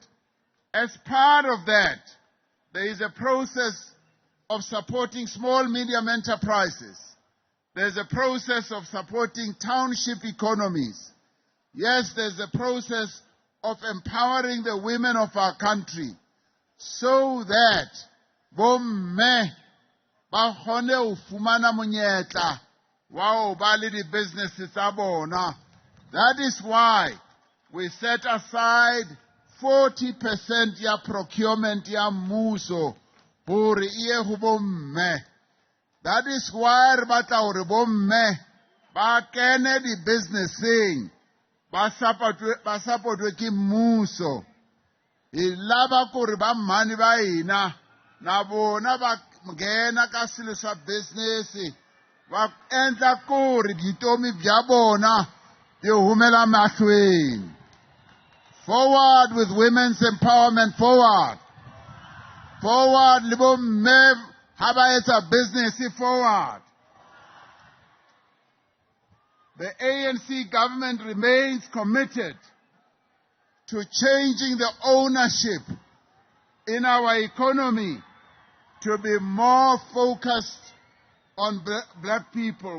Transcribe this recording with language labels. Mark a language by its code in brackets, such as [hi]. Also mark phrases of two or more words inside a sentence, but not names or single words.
[en] As part of that, there is a process of supporting small, medium enterprises. There's a process of supporting township economies. yes, there's a process of empowering the women of our country so that [st] bomme ba kgone ho fumana monyetla wa ho ba le di-businesses tsa bona. [en] That is why we set aside [st] 40% ya procurement ya mmuso hore iye ho bomme. [en] That is why [st] re batla hore bomme ba kene di-businessing ba support-we ke mmuso. [ts] Hi lava ku ri ba mhani ba hina na bona ba nghena ka swilo swa business va endla ku ri vutomi bya bona byi humela mahlweni. [en] Forward with women's empowerment, forward. [st] Forward le bomme ha ba etsa business, forward. [en] The ANC government remains committed to changing the ownership in our economy to be more focused on black people.